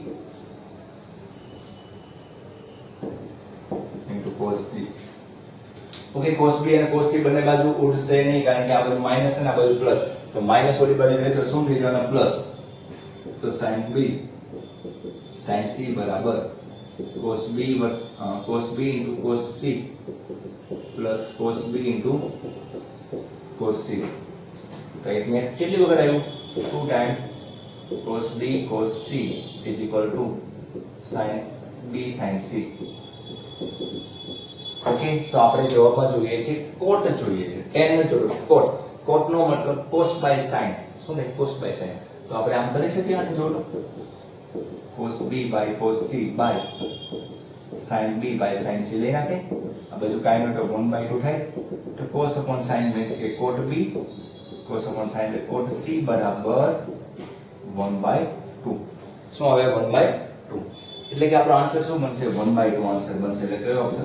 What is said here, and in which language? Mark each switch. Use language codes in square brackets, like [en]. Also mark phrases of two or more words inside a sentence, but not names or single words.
[en] * cos c [gu] ઓકે [en] cos b [gu] અને [en] cos c [gu] બંને બાજુ ઉડશે નહીં કારણ કે આ બાજુ માઈનસ અને આ બાજુ પ્લસ તો માઈનસ ઓલી બાજુ જાય તો શું થઈ જવાનું પ્લસ તો [en] sin b sin c [gu] બરાબર [en] cos b * cos c plus cos b * cos c [gu] રાઈટ ને કેટલી વખત આવ્યું 2 ટાઈમ [en] cos b cos c is equal to sin b sin c [gu] ઓકે તો આપણે જવાબમાં જોઈએ છે cot જોઈએ છે tan નો જોડો cot નો મતલબ [en] cos by sin [gu] શું થાય [en] cos by sin [gu] તો આપણે આમ કરી શકીએ આને જોડો [en] cos b by cos c by sin b by sin c [gu] લઈ નાખે આ બધું કાઈ નતો 1/2 થાય તો [en] cos upon sin means [gu] કે [en] cot b cos upon sin [gu] એટલે [en] cot c [gu] બરાબર 1/2 શું આવે 1/2 એટલે કે આપણો આન્સર શું બનશે 1/2 આન્સર બનશે એટલે કયો ઓપ્શન